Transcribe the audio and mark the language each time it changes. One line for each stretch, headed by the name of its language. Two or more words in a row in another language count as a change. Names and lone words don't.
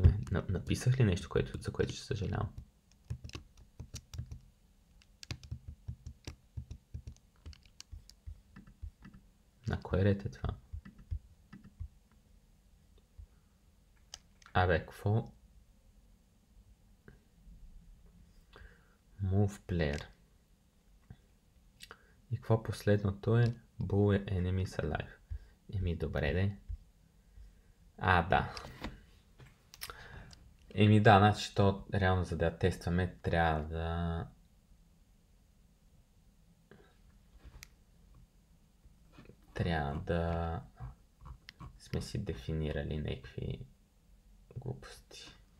Bulgarian: Написах ли нещо, за което ще съжалявам? На кое ред е това? Какво?
English: Move player.
Bulgarian: И какво последното е?
English: Bull enemies alive.
Bulgarian: Добре де. Да. Значи то реално за да я тестваме трябва да... трябва да сме си дефинирали някакви глупости.